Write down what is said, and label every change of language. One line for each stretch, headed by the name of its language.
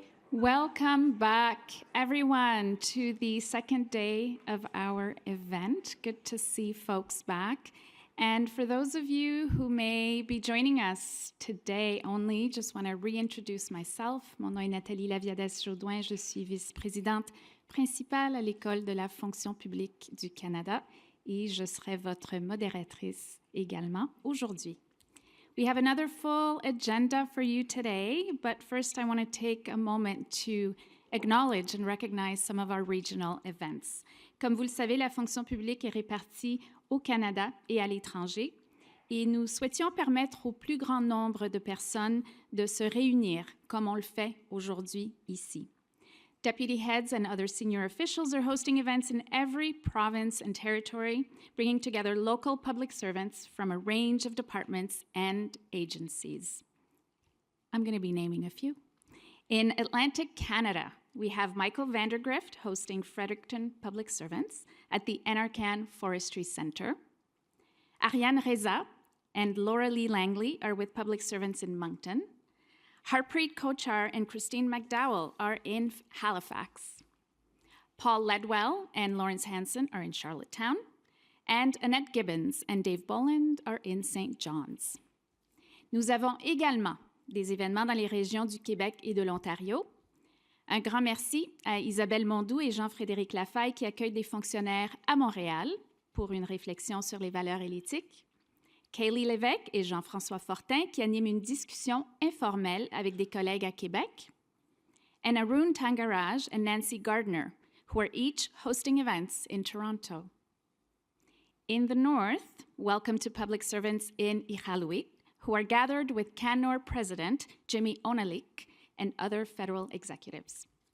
English: Welcome back, everyone, to the second day of our event. Good to see folks back. And for those of you who may be joining us today only, just want to reintroduce myself.
French: Mon nom est Nathalie Laviadès-Jaudoin. Je suis vice-présidente principale à l'École de la fonction publique du Canada et je serai votre modératrice également aujourd'hui.
English: We have another full agenda for you today, but first I want to take a moment to acknowledge and recognize some of our regional events.
French: Comme vous le savez, la fonction publique est répartie au Canada et à l'étranger, et nous souhaitions permettre au plus grand nombre de personnes de se réunir comme on le fait aujourd'hui ici.
English: Deputy heads and other senior officials are hosting events in every province and territory, bringing together local public servants from a range of departments and agencies. I'm going to be naming a few. In Atlantic Canada, we have Michael Vandergrift hosting Fredericton Public Servants at the Enarcan Forestry Centre. Ariane Reza and Laura Lee Langley are with public servants in Moncton. Harpreet Kochar and Christine McDowell are in Halifax. Paul Ledwell and Lawrence Hanson are in Charlottetown. And Annette Gibbons and Dave Boland are in St. John's.
French: Nous avons également des événements dans les régions du Québec et de l'Ontario. Un grand merci à Isabelle Mondou et Jean-Frédéric Lafaille qui accueillent des fonctionnaires à Montréal pour une réflexion sur les valeurs et l'éthique. Kaylee Lévesque et Jean-François Fortin qui animent une discussion informelle avec des collègues à Québec.
English: And Arun Tangaraj and Nancy Gardner, who are each hosting events in Toronto. In the north, welcome to public servants in Iqaluit, who are gathered with Canor President Jimmy Onalik and other federal executives.